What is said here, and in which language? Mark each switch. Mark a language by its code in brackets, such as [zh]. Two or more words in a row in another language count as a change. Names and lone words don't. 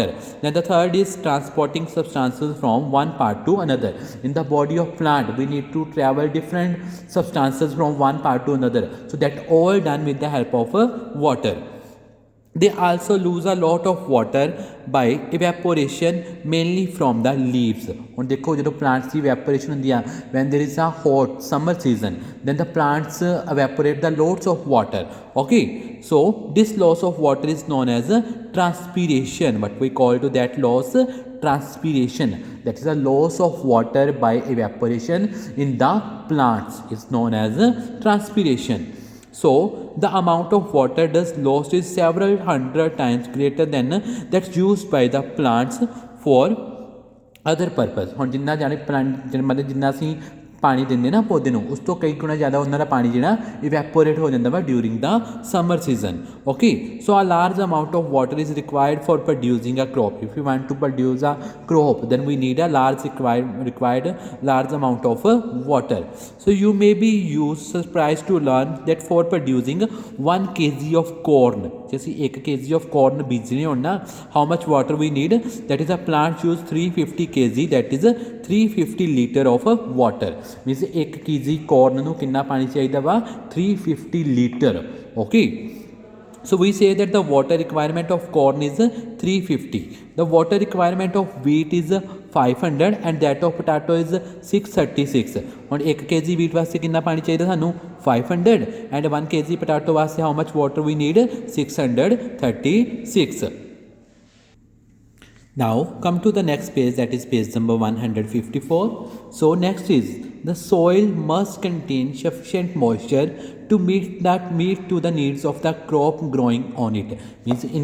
[en] Then the third is transporting substances from one part to another. In the body of plant, we need to travel different substances from one part to another, so that all done with the help of water. They also lose a lot of water by evaporation, mainly from the leaves. [pa] ਹੁਣ ਦੇਖੋ ਜਦੋਂ plants ਦੀ evaporation ਹੁੰਦੀ ਆ, [en] when there is a hot summer season, then the plants evaporate the loads of water. Okay, so this loss of water is known as transpiration. What we call to that loss? Transpiration. That is a loss of water by evaporation in the plants is known as transpiration. So the amount of water thus lost is several hundred times greater than that's used by the plants for other purpose. [pa] ਹੁਣ ਜਿੰਨਾ ਜਾਣੇ ਪਲਾਂਟ ਮਤਲਬ ਜਿੰਨਾ ਅਸੀਂ ਪਾਣੀ ਦਿੰਦੇ ਨਾ ਪੌਦੇ ਨੂੰ ਉਸ ਤੋਂ ਕਈ ਗੁਣਾ ਜ਼ਿਆਦਾ ਉਹਨਾਂ ਦਾ ਪਾਣੀ ਜਿਹੜਾ ਇਵੈਪੋਰੇਟ ਹੋ ਜਾਂਦਾ ਵਾ [en] during the summer season okay so a large amount of water is required for producing a crop if you want to produce a crop then we need a required large amount of water so you may be surprised to learn that for producing 1 kg of corn [pa] ਜੇ ਅਸੀਂ [en] 1 kg of corn [pa] ਬੀਜਣੇ ਹੋਣ ਨਾ [en] how much water we need that is a plant use 350 kg that is 350 liter of water means 1 kg corn [pa] ਨੂੰ ਕਿੰਨਾ ਪਾਣੀ ਚਾਹੀਦਾ ਵਾ 350 ਲੀਟਰ [en] okay so we say that the water requirement of corn is 350 the water requirement of wheat is 500 and that of potato is 636 [pa] ਹੁਣ 1 kg wheat ਵਾਸਤੇ ਕਿੰਨਾ ਪਾਣੀ ਚਾਹੀਦਾ ਸਾਨੂੰ [en] 500 and 1 kg potato ਵਾਸਤੇ how much water we need 636 now come to the next page that is page number 154 so next is the soil must contain sufficient moisture to meet to the needs of the crop growing on it means